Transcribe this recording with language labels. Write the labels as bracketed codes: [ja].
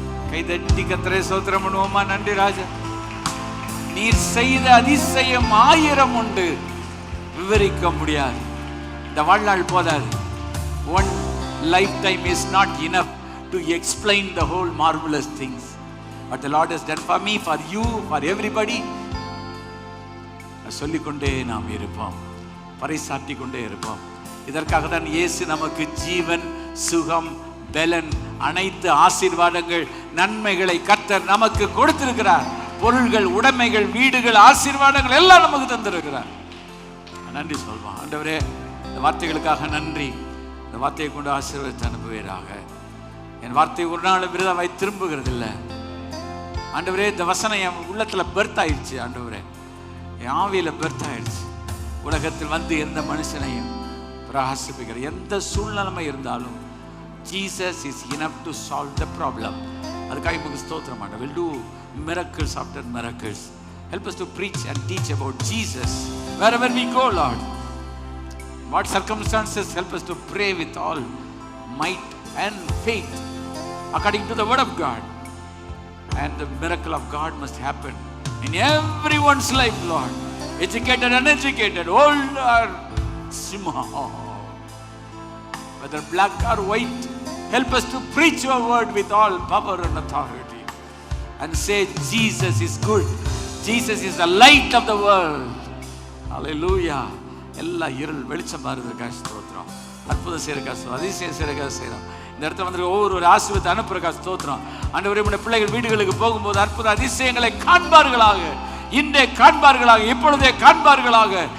[ta] கைதட்டி கர்த்தரை ஸ்தோத்திரம் பண்ணுவோமா? நன்றி ராஜா, நீர் செய்த அதிசயம் 1000 உண்டு, விவரிக்க முடியாது. இந்த வாழ்நாள் போதாது. [en] One lifetime is not enough to explain the whole marvelous things what the Lord has done for me, for you, for everybody. [ta] சொல்லிக்கொண்டே நாம் இருப்போம், பறைசாற்றி கொண்டே இருப்போம். இதற்காக தான் இயேசு நமக்கு ஜீவன், சுகம், பலன், அனைத்து ஆசீர்வாதங்கள், நன்மைகளை கர்த்தர் நமக்கு கொடுத்திருக்கிறார். பொருள்கள், உடைமைகள், வீடுகள், ஆசீர்வாதங்கள் எல்லாம் நமக்கு தந்திருக்கிறார். நன்றி சொல்வான். ஆண்டவரே, இந்த வார்த்தைகளுக்காக நன்றி. இந்த வார்த்தையை கொண்டு ஆசீர்வாதத்தை அனுப்புவீராக. என் வார்த்தை ஒரு நாள் விருதாவாய் திரும்புகிறது இல்லை. ஆண்டவரே, இந்த வசனம் என் உள்ளத்தில் பெர்த் ஆயிடுச்சு. ஆண்டவரே, என் ஆவியில் பெர்த் ஆயிடுச்சு. உலகத்தில் வந்து எந்த மனுஷனையும் பிரகாசிப்பிக்கிற எந்த சூழ்நிலைமை இருந்தாலும் [en] Jesus is enough to solve the problem. [ta] அதுக்காக உங்களுக்கு ஸ்தோத்திரம் ஆண்டவரே. [en] We'll do miracles after miracles. Help us to preach and teach about Jesus wherever we go, Lord. What circumstances, help us to pray with all might and faith according to the word of God. And the miracle of God must happen in everyone's life, Lord. Educated, uneducated, old or small, whether black or white, help us to preach your word with all power and authority and say Jesus is good. Jesus is the light of the world. Hallelujah. [ta] எல்லா இருள் வெளிச்சம் மாறுறதுக்கா ஸ்தோத்திரம். அற்புதம் செய்யறக்கா ஸ்தோத்திரம். அதிசயம் செய்யறக்கா செய்யறோம். இந்த இடத்துல வந்து ஒவ்வொரு ஆசீர்வாதத்தை அனுப்புறக்கா ஸ்தோத்திரம். ஆண்டவரே, உம்முடைய பிள்ளைகள் வீடுகளுக்கு போகும்போது அற்புத அதிசயங்களை காண்பார்களாக, இன்றே காண்பார்களாக, இப்பொழுதே காண்பார்களாக.